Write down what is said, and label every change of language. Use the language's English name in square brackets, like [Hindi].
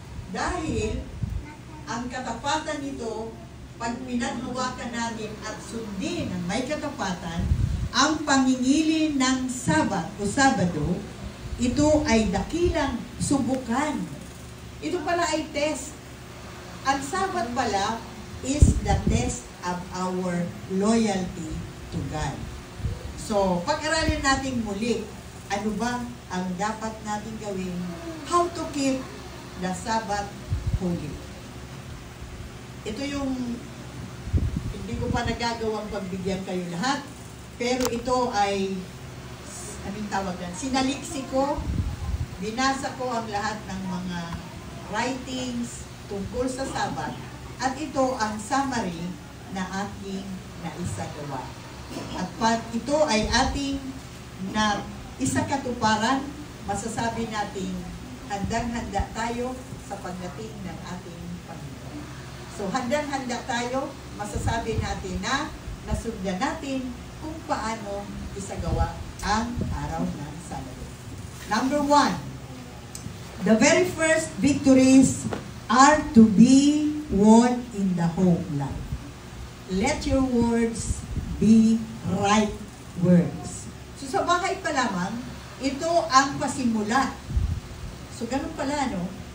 [Filipino] Dahil ang katapatan nito, pag pinaghawakan natin at sundin ang may katapatan, ang pangingili ng Sabat o Sabado, ito ay dakilang subukan. Ito pala ay test. Ang Sabat pala [English] is the test of our loyalty to God. [Filipino] So, pag-aralin natin muli, ano ba ang dapat natin gawin? [English] How to keep the Sabbath holy. [Filipino] Ito yung hindi ko pa nagagawang pagbigyan kayo lahat, pero ito ay anong tawag yan? Sinaliksi ko, binasa ko ang lahat ng mga writings tungkol sa Sabbath, at ito ang summary na aking naisagawa. At pag ito ay ating na isakatuparan, masasabi natin, handang-handa tayo sa pagdating ng ating Panginoon. So, handang-handa tayo, masasabi natin na nasundan natin kung paano isagawa ang araw ng Sabado. [English] Number 1, the very first victories are to be won in the home life. Let your words be right words. [Filipino] So sa bahay pa lamang, ito ang pasimula. So ganun pala, no?